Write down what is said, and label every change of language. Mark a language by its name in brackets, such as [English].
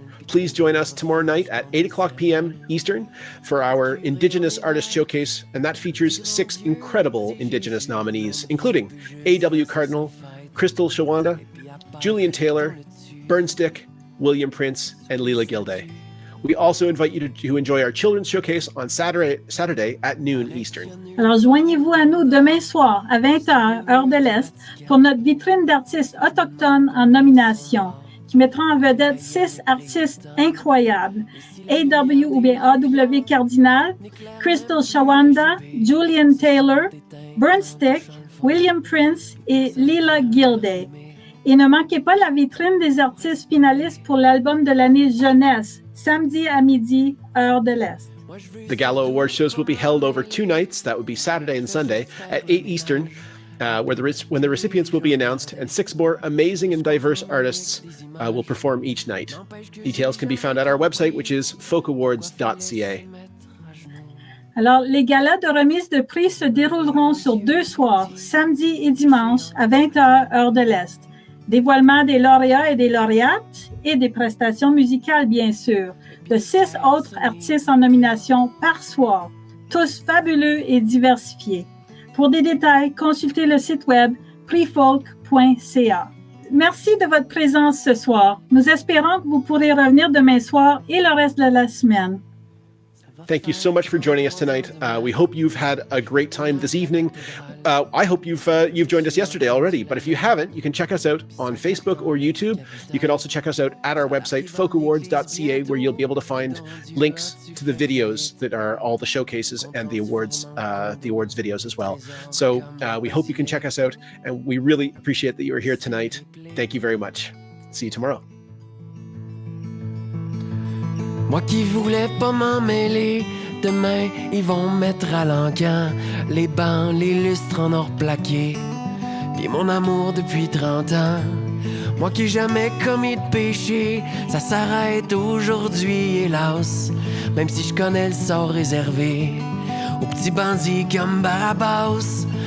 [English] Please join us tomorrow night at 8 o'clock p.m. Eastern for our Indigenous Artist Showcase, and that features 6 incredible Indigenous nominees, including A.W. Cardinal, Crystal Shawanda, Julian Taylor, Burnstick, William Prince, and Leela Gilday. We also invite you to enjoy our Children's Showcase on Saturday at noon Eastern. [French] Alors, joignez-vous à nous demain soir à 20h, heure de l'Est, pour notre vitrine d'artistes autochtones en nomination, qui mettra en vedette 6 artistes incroyables. A.W. ou bien A.W. Cardinal, Crystal Shawanda, Julian Taylor, Burnstick, William Prince et Leela Gilday. Et ne manquez pas la vitrine des artistes finalistes pour l'album de l'année jeunesse, samedi à midi, heure de l'Est. [English] The Gala Award shows will be held over 2 nights, that would be Saturday and Sunday, at 8 Eastern, when the recipients will be announced, and 6 more amazing and diverse artists will perform each night. Details can be found at our website, which is folkawards.ca. [French] Alors, les galas de remise de prix se dérouleront sur 2 soirs, samedi et dimanche, à 20h, heure de l'Est. Dévoilement des lauréats et des lauréates et des prestations musicales, bien sûr, de 6 autres artistes en nomination par soir, tous fabuleux et diversifiés. Pour des détails, consultez le site web prixfolk.ca. merci de votre présence ce soir. Nous espérons que vous pourrez revenir demain soir et le reste de la semaine. [English] Thank you so much for joining us tonight. We hope you've had a great time this evening. I hope you've joined us yesterday already, but if you haven't, you can check us out on Facebook or YouTube. You can also check us out at our website, folkawards.ca, where you'll be able to find links to the videos that are all the showcases and the awards videos as well. So we hope you can check us out, and we really appreciate that you are here tonight. Thank you very much. See you tomorrow. [French] Moi qui voulais pas m'en mêler, demain ils vont mettre à l'encan les bancs, les lustres en or plaqué, puis mon amour depuis 30 ans. Moi qui jamais commis de péché, ça s'arrête aujourd'hui hélas, même si je connais le sort réservé aux petits bandits comme Barabbas.